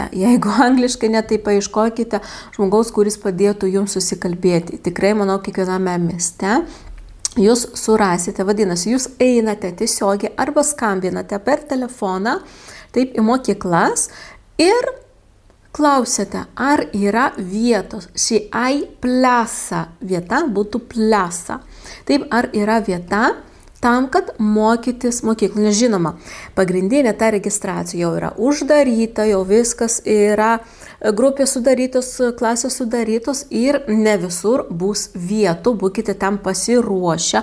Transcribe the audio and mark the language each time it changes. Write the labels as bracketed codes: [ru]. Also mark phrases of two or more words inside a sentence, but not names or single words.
[lt] Jeigu angliškai ne, tai paieškokite žmogaus, kuris padėtų jums susikalbėti. Tikrai, manau, kiekviename mieste jūs surasite. Vadinasi, jūs einate tiesiogiai arba skambinate per telefoną, taip, į mokyklas ir klausėte, ar yra vietos. [es] Si hay plaza, [lt] vieta būtų plaza. Taip, ar yra vieta tam, kad mokytis mokyklą. Nežinoma, pagrindinė ta registracija jau yra uždaryta, jau viskas yra, grupės sudarytos, klasės sudarytos ir ne visur bus vietų, būkite tam pasiruošę.